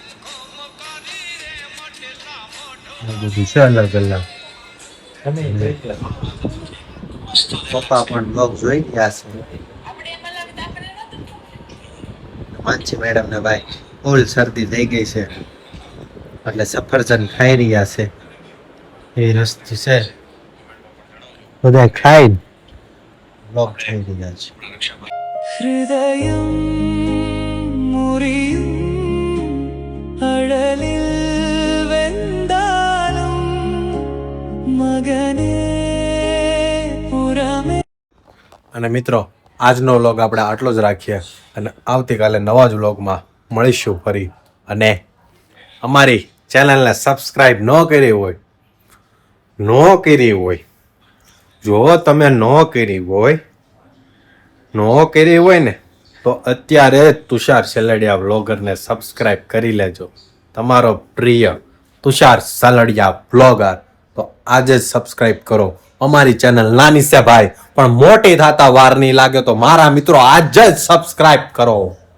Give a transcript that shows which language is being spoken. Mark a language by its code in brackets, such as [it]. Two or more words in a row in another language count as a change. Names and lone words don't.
[gu] બધું છે અલગ પપ્પા પણ બ્લોગ જોઈ ગયા છે માનસી મેડમ ને ભાઈ ફૂલ શરદી થઈ ગઈ છે એટલે સફરજન ખાઈ રહ્યા છે એ રસ્તી છે બધા ખાઈ બ્લોગ થઈ રહ્યા છે [ml] ഹൃദയം മുറിയും അഴലിൽ വെന്താലും മകനെ പുറമെ [gu] અને મિત્રો આજનો વ્લોગ આપણે આટલો જ રાખીએ અને આવતીકાલે નવા જ વ્લોગમાં મળીશું ફરી અને અમારી ચેનલને સબસ્ક્રાઈબ ન કરી હોય જો તમે ન કરી હોય ને તો અત્યારે તુષાર સેલડિયા વ્લોગરને સબસ્ક્રાઈબ કરી લેજો તમારો પ્રિય તુષાર સેલડિયા વ્લોગર તો આજે જ સબસ્ક્રાઈબ કરો અમારી ચેનલ નાની છે ભાઈ પણ મોટી થતા વાર નહીં લાગે તો મારા મિત્રો આજે જ સબસ્ક્રાઈબ કરો